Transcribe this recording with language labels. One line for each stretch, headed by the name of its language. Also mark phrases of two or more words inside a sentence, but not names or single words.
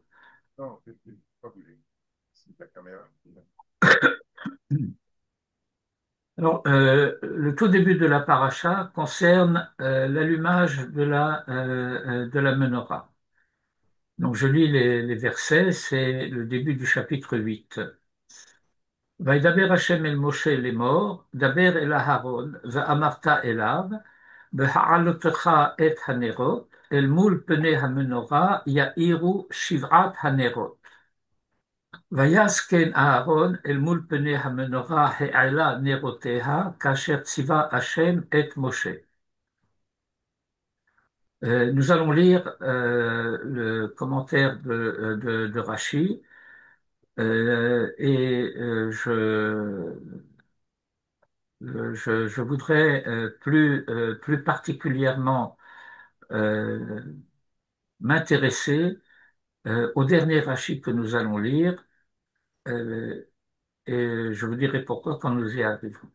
French: non, pas bougé. C'est la caméra. Alors, le tout début de la paracha concerne l'allumage de la menorah. Donc, je lis les versets, c'est le début du chapitre 8.
Hebrew: וידבר השם אל משה לאמור, דבר אל אהרון, ואמרת אליו, בהעלותך את הנרות, אל מול פני המנורה יאירו שבעת הנרות. ויסקן אהרון אל מול פני המנורה העלה נרותיה, כאשר ציווה השם את משה.
French: Nous allons lire le commentaire de Rachi et je voudrais plus particulièrement euh, m'intéresser au dernier Rachi que nous allons lire euh, et je vous dirai pourquoi quand nous y arriverons.